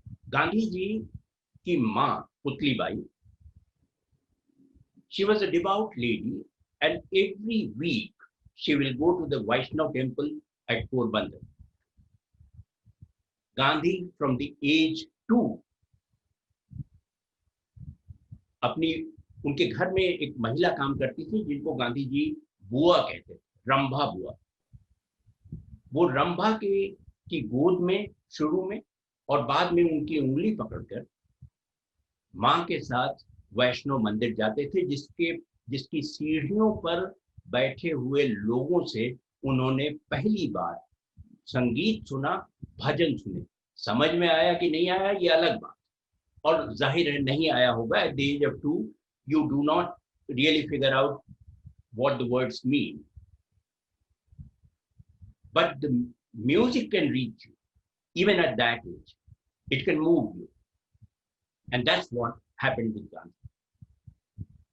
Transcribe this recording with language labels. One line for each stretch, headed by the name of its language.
Hindi: गांधी जी की मां Putlibai,
English: she was a devout lady, and every week she will go to the Vaishnav temple at Porbandar. Gandhi from the age 2,
Hindi: अपनी उनके घर में एक महिला काम करती थी जिनको गांधी जी बुआ कहते थे, रंभा बुआ। वो रंभा की गोद में शुरू में और बाद में उनकी उंगली पकड़कर मां के साथ वैष्णव मंदिर जाते थे, जिसकी सीढ़ियों पर बैठे हुए लोगों से उन्होंने पहली बार संगीत सुना, भजन सुने। समझ में आया कि नहीं आया ये अलग बात, और जाहिर है नहीं आया होगा।
English: At the age of 2 you do not really figure out what the words mean, but the music can reach you even at that age. It can move you, and that's what happened with Gandhi.